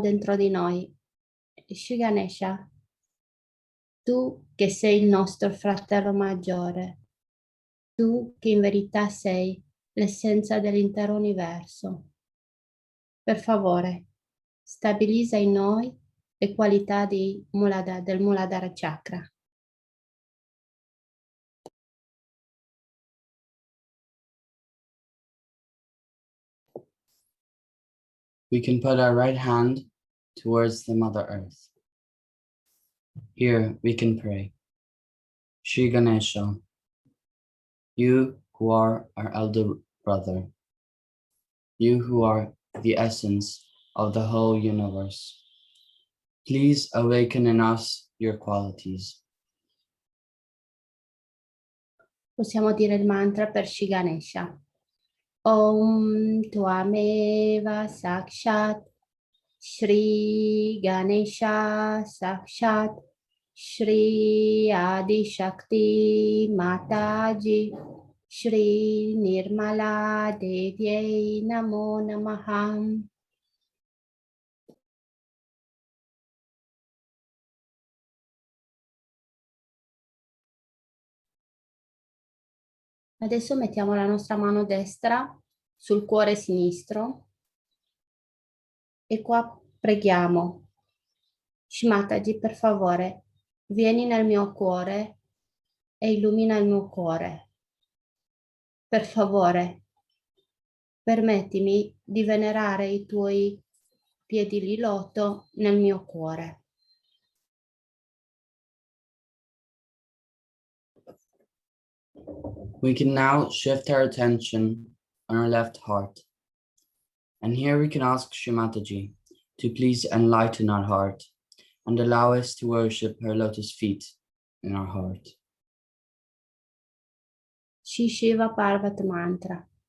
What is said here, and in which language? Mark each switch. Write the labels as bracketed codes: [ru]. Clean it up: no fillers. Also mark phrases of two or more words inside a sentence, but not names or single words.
[it] dentro di noi, Shri Ganesha, tu che sei il nostro fratello maggiore, tu che in verità sei l'essenza dell'intero universo, per favore, stabilizza in noi le qualità del Muladhara Chakra. [en] We can put our right hand towards the Mother Earth. Here we can pray. Shri Ganesha, you who are our elder brother, you who are the essence of the whole universe, please awaken in us your qualities. [it] Possiamo dire il mantra per Shri Ganesha. [sa] Om Tvameva Sakshat Shri Ganesha Sakshat Shri Adi Shakti Mataji Shri Nirmala Devyai Namo Namaha. [it] Adesso mettiamo la nostra mano destra sul cuore sinistro e qua preghiamo. Shmataji, per favore, vieni nel mio cuore e illumina il mio cuore. Per favore, permettimi di venerare i tuoi piedi di loto nel mio cuore. [en] We can now shift our attention on our left heart. And here we can ask Shri Mataji to please enlighten our heart and allow us to worship her lotus feet in our heart. Shri Shiva Parvat Mantra.